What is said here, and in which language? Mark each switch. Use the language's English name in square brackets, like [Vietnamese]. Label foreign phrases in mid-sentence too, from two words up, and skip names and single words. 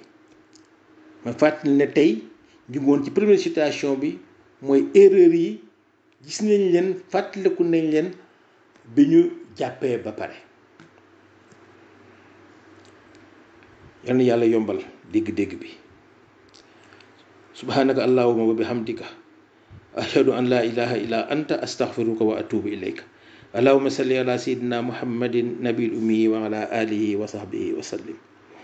[Wolof] ma fàttali ne tey ñu ngi woon ci [French] première situation [Wolof] bi, mooy erreur yi gis nañ leen, fàttaliku nañ leen bi ñu jàppee ba pare. yal na yàlla yombal dégg-dégg bi. [Arabic] سبحانك اللهم وبحمدك أشهد أن لا إله إلا أنت أستغفرك وأتوب إليك. اللهم صل على سيدنا محمد النبي الأمي وعلى آله وصحبه وسلم.